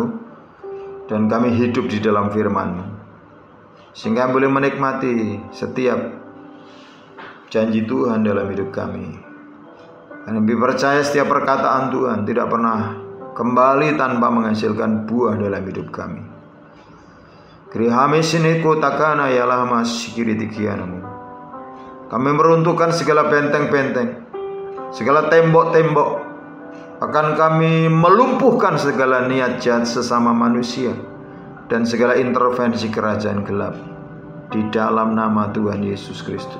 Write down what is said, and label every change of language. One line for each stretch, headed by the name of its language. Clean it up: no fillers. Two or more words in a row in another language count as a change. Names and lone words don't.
Indonesian: Dan kami hidup di dalam firman-Mu. Sehingga boleh menikmati setiap janji Tuhan dalam hidup kami. Kami percaya setiap perkataan Tuhan tidak pernah kembali tanpa menghasilkan buah dalam hidup kami. Krihame sineko takana yalah masikiri tikianamu. Kami meruntuhkan segala benteng-benteng, segala tembok-tembok. Akan kami melumpuhkan segala niat jahat sesama manusia dan segala intervensi kerajaan gelap di dalam nama Tuhan Yesus Kristus.